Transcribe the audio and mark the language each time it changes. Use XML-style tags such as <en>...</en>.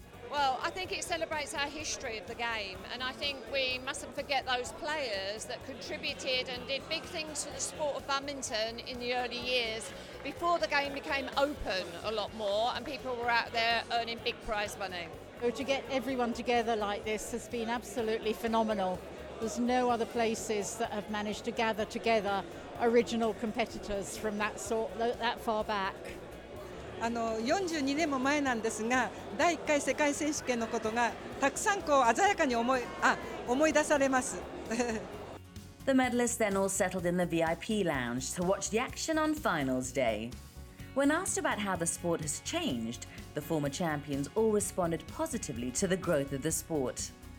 <en>Well, I think it celebrates our history of the game, and I think we mustn't forget those players that contributed and did big things for the sport of badminton in the early years before the game became open a lot more and people were out there earning big prize money. So to get everyone together like this has been absolutely phenomenal. There's no other places that have managed to gather together original competitors from that far back.</en> <ja>42年も前なんですが、第1回世界選手権のことがたくさん鮮やかに思い出されます。</ja> <en>The medalists then all settled in the VIP lounge to watch the action on finals day. When asked about how the sport has changed, the former champions all responded positively to the growth of the sport.</en>